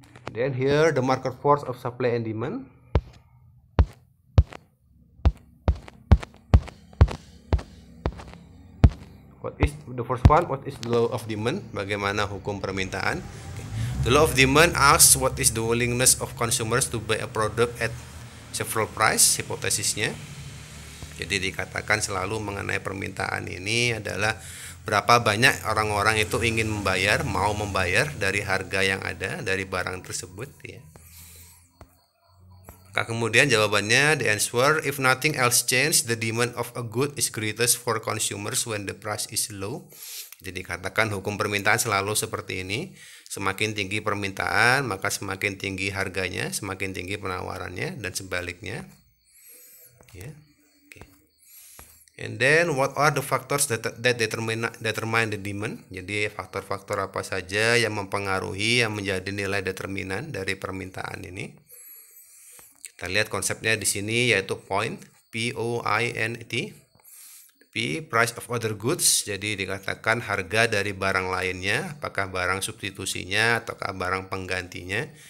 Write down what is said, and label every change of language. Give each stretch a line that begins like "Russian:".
English: Then here the market force of supply and demand. What is the first one? What is the law of demand?
Indonesian: Bagaimana hukum permintaan?
English: The law of demand asks what is the willingness of consumers to buy a product at several price.
Indonesian: Hipotesisnya. Jadi dikatakan selalu mengenai permintaan ini adalah berapa banyak orang-orang itu ingin membayar, mau membayar dari harga yang ada, dari barang tersebut ya. Maka kemudian jawabannya,
English: the answer, if nothing else change, the demand of a good is greatest for consumers when the price is low.
Indonesian: Jadi dikatakan hukum permintaan selalu seperti ini. Semakin tinggi permintaan, maka semakin tinggi harganya, semakin tinggi penawarannya, dan sebaliknya. Ya.
English: And then what are the factors that determine the demand?
Indonesian: Jadi faktor-faktor apa saja yang mempengaruhi, yang menjadi nilai determinan dari permintaan ini? Kita lihat konsepnya di sini yaitu point, P-O-I-N-T. P, price of other goods. Jadi dikatakan harga dari barang lainnya, apakah barang substitusinya ataukah barang penggantinya.